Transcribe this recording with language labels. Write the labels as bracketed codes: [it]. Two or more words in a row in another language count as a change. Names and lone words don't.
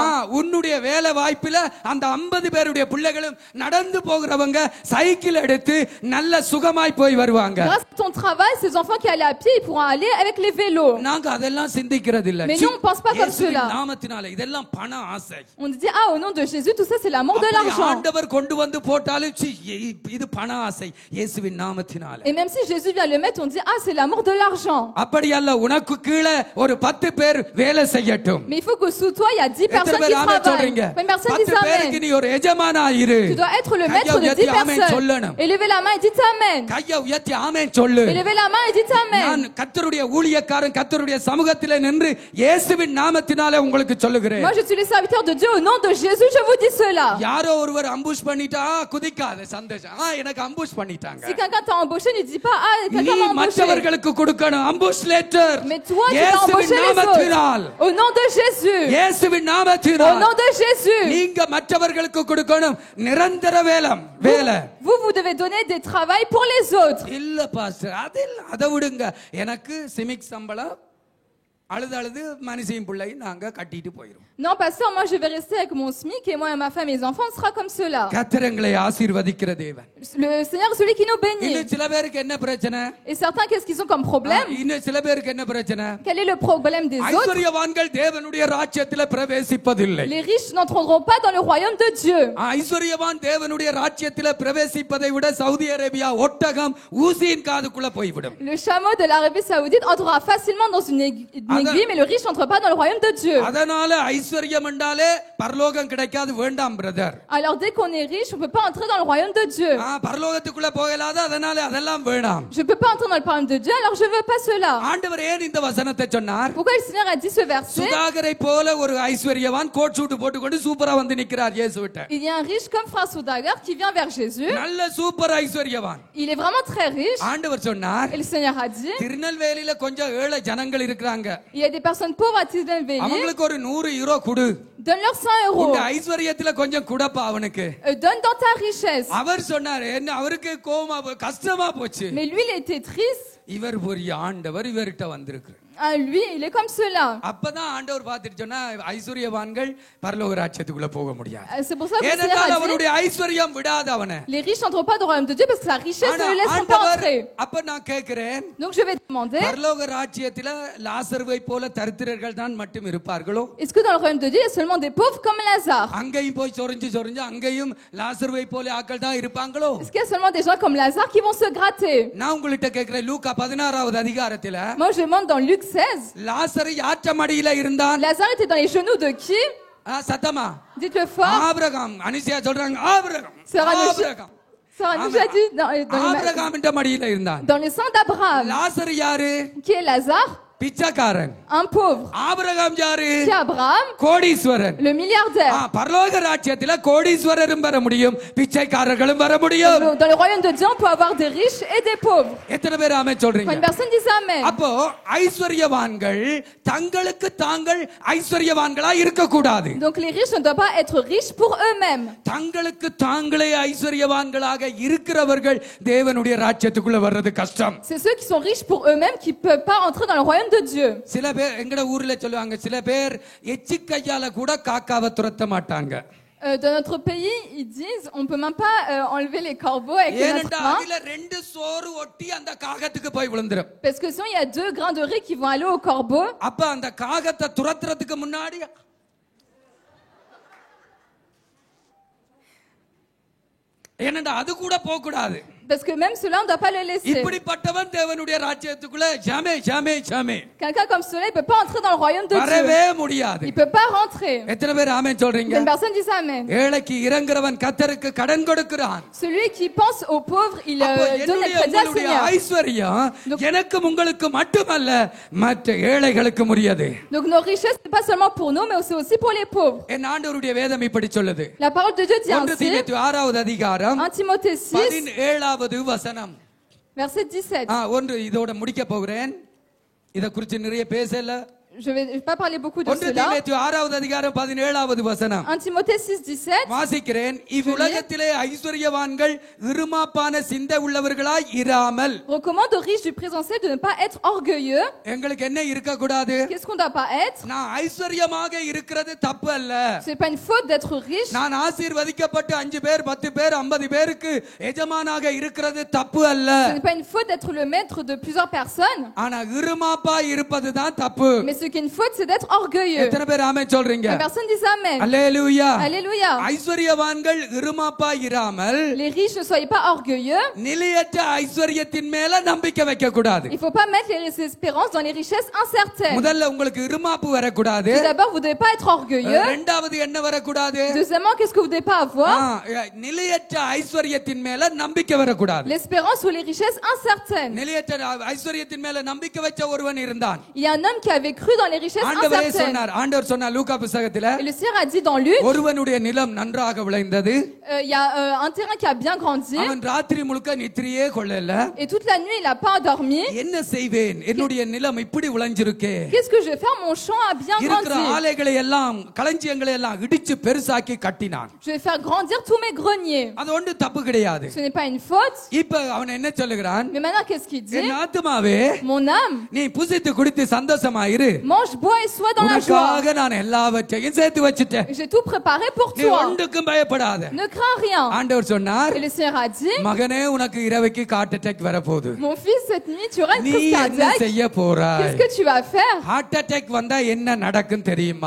[ta] உன்னுடைய வேலை வாய்ப்புல அந்த 50 பேருடைய பிள்ளைகளும் நடந்து போகிறவங்க சைக்கிள் எடுத்து நல்ல சுகமாய் போய் வருவாங்க. [fr] Grâce à ton travail, ces enfants qui allaient à pied, ils pourront aller avec les vélos. [ta] நாங்க அதெல்லாம் சிந்திக்கிறது இல்ல. [fr] Mais nous, on pense pas comme cela. [ta] நாமத்தினால இதெல்லாம் பண ஆசை. [fr] On dit, ah, au nom de Jésus, tout ça, c'est l'amour de l'argent. [ta] ஆண்டவர் கொண்டு வந்து போட்டாலும் இது பண ஆசை. இயேசுவின் நாமத்தினால. [fr] Et même si Jésus vient le mettre, on dit, ah, c'est l'amour de l'argent. [ta] அப்படி அல்ல, உனக்கு கீழே ஒரு 10 பேர் வேலை செய்யட்டும். [fr] Mais il faut que sous toi, il y a 10 personnes qui travaillent. Quand une personne dit 10 [ta] பேருக்கு Amen, நீ ஒரு எஜமானா இரு. [fr] tu dois être le maître de 10 personnes. Et levez la main et dites Amen. [ta] கையை உயர்த்தி ஆமென் சொல்லு. [fr] Et levez la main et dites Amen. [ta] நான் கர்த்தருடைய ஊழியக்காரன், கர்த்தருடைய சமூகத்திலே நின்று இயேசுவின் நாமத்தினாலே உங்களுக்கு சொல்லுகிறேன். [fr] Moi, je suis le serviteur de Dieu. Au nom de Jésus, je vous dis cela. [ta] யாரோ ஒருவர் அம்புஷ் பண்ணிட்டா குதிக்காத, சந்தோஷம். எனக்கு அம்புஷ் பண்ணிட்டாங்க. [fr] Si quelqu'un t'a embauché, ne dis pas, ah, quelqu'un m'a embauché. [ta] மற்றவர்களுக்கு கொடுக்கணும் அம்புஷ் லெட்டர். [fr] Mais toi, tu dois embaucher les autres. Au nom de Jésus. [ta] இயேசுவின் [fr] Au [ta] நாமத்தினால் [fr] nom de Jésus. [ta] நீங்க மற்றவர்களுக்கு கொடுக்கணும் நிரந்தர வேலை. [fr] Vous devez donner des travails pour les autres. [ta] இல்ல பாஸ்டர், அதை விடுங்க. எனக்கு சிமிக் சம்பளம் அழுது மனுஷியும் பிள்ளையும் நாங்க கட்டிட்டு போயிரும். [fr] Non, pasteur, moi je vais rester avec mon SMIC et moi et ma femme et mes enfants, on sera comme cela. [ta] கர்த்தரங்களை ஆசீர்வதிக்கிற தேவன். [fr] Le Seigneur est celui qui nous bénit. [ta] இன்னும் சில பேருக்கு என்ன பிரச்சனை? [fr] Et certains, qu'est-ce qu'ils ont comme problème? [ta] இன்னும் சில பேருக்கு என்ன பிரச்சனை? [fr] Quel est le problème des autres? [ta] ஐஸ்வரியவான்கள் தேவனுடைய ராஜ்யத்திலே பிரவேசிப்பதில்லை. [fr] Les riches n'entreront pas dans le royaume de Dieu. [ta] ஐஸ்வரியவான் தேவனுடைய ராஜ்யத்திலே பிரவேசிப்பதை விட சவுதி அரேபியா ஒட்டகம் ஊசியின் காதுக்குள்ள போய்விடும். [fr] Le chameau de l'Arabie Saoudite entrera facilement dans une aiguille, mais le riche n'entre pas dans le royaume de Dieu. [ta] அதனால ஐஸ்வர்யம் என்றாலே பரலோகம் கிடைக்காது வேண்டாம் பிரதர். [fr] Alors dès qu'on est riche, on peut pas entrer dans le royaume de Dieu. [ta] பரலோகத்துக்குள்ள போகலாத, அதனால அதெல்லாம் வேண்டாம். [fr] Je peux pas entrer dans le royaume de Dieu, alors je veux pas cela. [ta] ஆண்டவர் ஏன் இந்த வசனத்தை சொன்னார்? [fr] Pourquoi le Seigneur a dit ce verset? [ta] சுதாகரை போல ஒரு ஐஸ்வர்யவான் [en] coat suit [ta] போட்டுக்கொண்டு சூப்பரா வந்து நிக்கிறார் இயேசுவிட்ட. [fr] Il y a un riche comme Frère Soudagar qui vient vers Jésus. [ta] நல்ல சூப்பர் ஐஸ்வர்யவான். [fr] Il est vraiment très riche. [ta] ஆண்டவர் சொன்னார், [fr] Et le Seigneur a dit, [ta] திருநெல்வேலியில கொஞ்சம் ஏழை ஜனங்கள் இருக்காங்க, [fr] il y a des personnes pauvres à Tirunelveli. [ta] அவங்களுக்கு ஒரு 100 யூரோ கொடு. [fr] Donne-leur 100 euros. [ta] உங்க ஐஸ்வர்யத்துல கொஞ்சம் குடப்பா அவனுக்கு. [fr] Donne dans ta richesse. [ta] அவர் சொன்னார், என்ன அவருக்கு கோவமா கஷ்டமா போச்சு. [fr] Mais lui, il était triste. [ta] இவர் பெரிய ஆண்டவர் இவர்கிட்ட வந்திருக்கிறார். [fr] Lui, il est comme cela. [ta] அப்பதான் ஆண்டவர் பார்த்துட்டு சொன்னா, ஐஸ்வர்யவான்கள் பரலோக ராஜ்யத்துக்குள்ள போக முடியாது. [fr] C'est pour ça que le Seigneur [ta] ஏனென்றால் [fr] a dit, [ta] அவருடைய ஐஸ்வர்யம் விடாது அவனை. [fr] les riches n'entrent pas dans le royaume de Dieu parce que la richesse ne les laisse pas entrer. [ta] அப்ப நான் கேக்குறேன், [fr] Donc je vais demander, [ta] பரலோக ராஜ்யத்துல லாசருவை போல தரித்திரர்கள் தான் மட்டும் இருப்பார்களோ? [fr] est-ce que dans le royaume de Dieu, il y a seulement des pauvres comme Lazare? [ta] அங்கேயும் போய் சொரிஞ்சு சொரிஞ்சு அங்கேயும் லாசருவை போல ஆட்கள் தான் இருப்பாங்களோ? [fr] Est-ce qu'il y a seulement des gens comme Lazare qui vont se gratter? [ta] நான் உங்கள்கிட்ட கேக்குறேன், லூக்கா 16வது அதிகாரத்துல [fr] Moi, je demande dans Luc 16, [ta] லாசரு யாற்ற மடியில இருந்தான்? [fr] Lazare était dans les genoux de qui? [ta] சத்தமா [fr] Dites-le fort. [ta] ஆபிரகாம். அனிசியா சொல்றாங்க ஆபிரகாம். ஆபிரகாம். [fr] Ça nous a dit [ta] ஆபிரகாம் என்ற மடியில இருந்தான். [fr] dans le sang d'Abraham. [ta] லாசரு யாரு? [fr] Qui est Lazare? [ta] பிச்சைக்காரன். [fr] Un pauvre. [ta] ஆபிரகாம் யாரு? [fr] Qui est Abraham? [ta] கோடீஸ்வரன். [fr] Le milliardaire. [ta] பரலோக ராஜ்யத்துல கோடீஸ்வரரும் வர முடியும், பிச்சைக்காரர்களும் வர முடியும். [fr] Dans le royaume de Dieu, on peut avoir des riches et des pauvres. [ta] எத்தனை பேர் ஆமென் சொல்றீங்க? [fr] Quand une personne dit amen. [ta] அப்போ ஐஸ்வர்யவான்கள் தங்களுக்கு தாங்கள் ஐஸ்வர்யவான்களா இருக்க கூடாது. [fr] Donc les riches ne doivent pas être riches pour eux-mêmes. [ta] தங்களுக்கு தாங்களே ஐஸ்வர்யவான்களாக இருக்கிறவர்கள் தேவனுடைய ராஜ்யத்துக்குள்ள வர்றது கஷ்டம். [fr] C'est ceux qui sont riches pour eux-mêmes qui peuvent pas entrer dans le royaume de Dieu. [ta] சில பேர் எங்கட ஊர்ல சொல்லுவாங்க, சில பேர் எச்சி கையால கூட காக்காவை துரத்த மாட்டாங்க. [fr] Dans notre pays, ils disent on peut même pas enlever les corbeaux avec notre main. [ta] அதுல ரெண்டு சோறு ஒட்டி அந்த காகத்துக்கு போய் விழுந்துரும். [fr] Parce que sinon il y a 2 grains de riz qui vont aller au corbeau. [ta] அப்ப அந்த காகத்தை துரத்துறதுக்கு முன்னாடி என்னடா அது கூட போக கூடாது. [fr] Parce que même cela on ne doit pas les laisser. [ta] இப்படிப்பட்டவன் தேவனுடைய ராஜ்யத்துக்குள்ள [fr] jamais jamais jamais. Quelqu'un comme cela, il peut pas entrer dans le royaume de Dieu. [ta] வரவே முடியாது. [fr] Il peut pas rentrer. [ta] எத்தனை பேர் ஆமென் சொல்றீங்க? [fr] Une personne dit amen. [ta] ஏழைக்கு இரங்குறவன் கர்த்தருக்கு கடன் கொடுக்கிறான். [fr] Celui qui pense aux pauvres, il donne le crédit au Seigneur. [ta] ஐஸ்வர்யம் எனக்கும் உங்களுக்கு மட்டுமல்ல, மற்ற ஏழைகளுக்கு உரியது. [fr] Donc nos richesses c'est pas seulement pour nous, mais c'est aussi pour les pauvres. [ta] என் ஆண்டவருடைய வேதம் இப்படி சொல்லுது. [fr] La parole de Dieu dit 1 ainsi. [ta] தீமோத்தேயு 6வது அதிகாரம் [fr] 1 Timothée 6 [ta] 17வது வசனம். [fr] verset 17. [ta] ஒன்று இதோட முடிக்க போகிறேன். இத குறித்து நிறைய பேசல. [fr] Je vais pas parler beaucoup de 1 cela. [ta] தீமோத்தேயு 6வது அதிகாரம் 17வது வசனம். [fr] 1 Timothée 6:17. [ta] வாசிக்கிறேன். இவ்வுலகத்திலே ஐஸ்வர்யவான்கள் இருமாப்பான சிந்தை உள்ளவர்களாய் இராமல். [fr] Recommande aux riches du présent siècle de ne pas être orgueilleux. [ta] எங்களுக்கு என்ன இருக்க கூடாது? [fr] Qu'est-ce qu'on doit pas être? [ta] நான் ஐஸ்வர்யமாக இருக்கிறது தப்பு அல்ல. [fr] C'est pas une faute d'être riche. [ta] நான் ஆசீர்வதிக்கப்பட்டு 5 பேர் 10 பேர் 50 பேருக்கு எஜமானாக இருக்கிறது தப்பு அல்ல. [fr] Ce n'est pas une faute d'être le maître de plusieurs personnes. [ta] ஆனா இருமாப்பா இருப்பது தான் தப்பு. [fr] Mais ce qui est une faute, c'est d'être orgueilleux. [ta] எத்தனை பேர் ஆமென் சொல்றீங்க? [fr] La personne dit amen. [ta] அல்லேலூயா. [fr] Alléluia. [ta] ஐஸ்வர்யவான்கள் இருமாப்பா இராமல். [fr] Les riches ne soyez pas orgueilleux. [ta] நிலையற்ற ஐஸ்வர்யத்தின் மேல நம்பிக்கை வைக்க கூடாது. [fr] Il faut pas mettre les espérances dans les richesses incertaines. [ta] முதல்ல உங்களுக்கு இருமாப்பு வரக்கூடாது. [fr] Tout d'abord, vous devez pas être orgueilleux. [ta] இரண்டாவது என்ன வரக்கூடாது? [fr] Deuxièmement, qu'est-ce que vous devez pas avoir? [ta] நிலையற்ற ஐஸ்வர்யத்தின் மேல நம்பிக்கை வரக்கூடாது. [fr] L'espérance ou les richesses incertaines. [ta] நிலையற்ற ஐஸ்வர்யத்தின் மேல நம்பிக்கை வச்ச ஒருவன் இருந்தான். [fr] Il y a un homme qui avait cru dans les richesses incertaines. [ta] ஆண்டவர் சொன்னார் லூக்கா புத்தகத்துல, [fr] Et le Seigneur a dit dans Luc, [ta] ஒருவனுடைய நிலம் நன்றாக விளைந்தது. [fr] il y a un terrain qui a bien grandi. [ta] அவன் ராத்திரி முழுக்க நித்திரையே கொள்ளல. [fr] Et toute la nuit, il n'a pas dormi. [ta] என்ன செய்வேன்? என்னுடைய நிலம் இப்படி விளைஞ்சிருக்கே. [fr] Qu'est-ce que je vais faire? Mon champ a bien [ta] இருக்கிற [fr] grandi. [ta] ஆலைகளை எல்லாம் களஞ்சியங்களை எல்லாம் இடிச்சு பெருசாக்கி கட்டினான். [fr] Je vais faire grandir tous mes greniers. [ta] அது ஒன்று தப்பு கிடையாது. [fr] Ce n'est pas une faute. [ta] இப்ப அவன் என்ன சொல்லுகிறான்? [fr] Mais maintenant, qu'est-ce qu'il dit? [ta] என் ஆத்துமாவே, [fr] Mon âme, [ta] நீ புசித்து குடித்து சந்தோஷமாயிரு. [fr] mange, bois et sois dans la joie. [ta] உனக்காக நான் எல்லாவற்றையும் சேர்த்து வச்சிட்டேன். [fr] J'ai tout préparé pour [ta] நீ [fr] toi. [ta] ஒன்றுக்கும் பயப்படாத. [fr] Ne crains rien. [ta] ஆண்டவர் சொன்னார், [fr] Et le Seigneur a dit, [ta] மகனே உனக்கு இரவுக்கு [en] heart attack [ta] வரப்போகுது. [fr] mon fils, cette nuit, tu auras une [ta] நீ [fr] crise [ta] என்ன [fr] cardiaque. [ta] செய்ய போறாய்? [fr] Qu'est-ce que tu vas faire? [en] heart attack [ta] வந்தா என்ன நடக்கும் தெரியுமா?